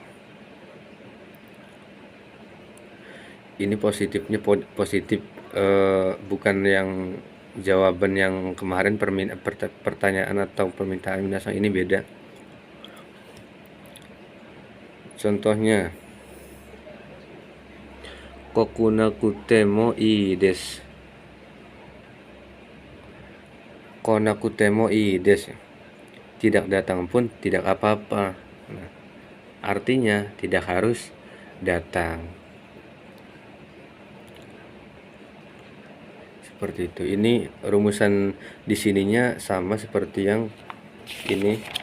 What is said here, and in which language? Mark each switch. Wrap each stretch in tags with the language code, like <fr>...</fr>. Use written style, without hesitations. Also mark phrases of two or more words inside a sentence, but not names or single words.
<id>Ini positifnya positif, bukan yang jawaban yang kemarin pertanyaan atau permintaan minasang, ini beda.</id> <ja>Contohnya こくなくても いい です. 来なくても いい です.</ja> <id>Tidak datang pun tidak apa-apa. Nah, artinya tidak harus datang. Seperti itu. Ini rumusan di sininya sama seperti yang ini.</id>